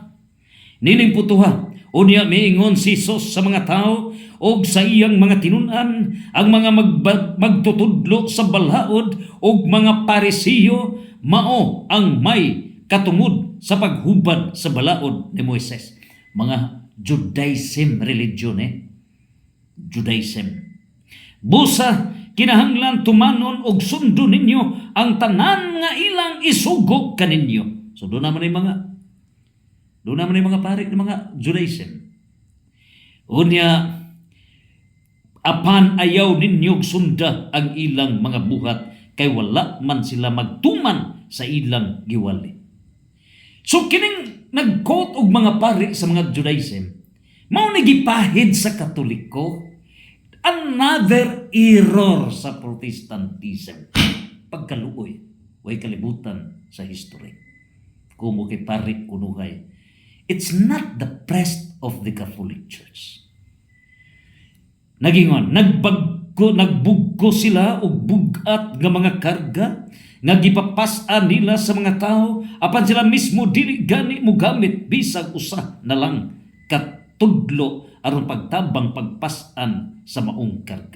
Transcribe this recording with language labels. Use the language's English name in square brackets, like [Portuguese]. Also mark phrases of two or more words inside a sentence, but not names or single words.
[Cebuano] Nining putuha, unya miingon si Jesus sa mga tao og sa iyang mga tinun-an, ang mga magtutudlo sa balaod og mga Parisiyo mao ang may katungod sa paghubad sa balaod ni Moises. Mga [English] Judaism religion Judaism. [Cebuano] Busa, kinahanglan tumanon og sundo ninyo ang tanan nga ilang isugog kaninyo. [Filipino] So doon naman yung mga pari ng mga Judaism. [Cebuano] Unya, apan ayaw ninyo sunda ang ilang mga buhat kay wala man sila magtuman sa ilang giwali. So kining nag-quote og mga pari sa mga Judaism, mao nagipahid sa Katoliko. [English] Another error [Cebuano] sa Protestantism. Pagkaluoy, way kalibutan sa history. Kumo kay pari unuhay. [English] It's not the priest of the Catholic Church. [Cebuano] Nagingon, nagbugko sila og bugat nga mga karga nga gipapas-an nila sa mga tao apan sila mismo dili gani mo gamit bisag usa na lang katudlo aron pagtabang pagpas-an sa maong karga.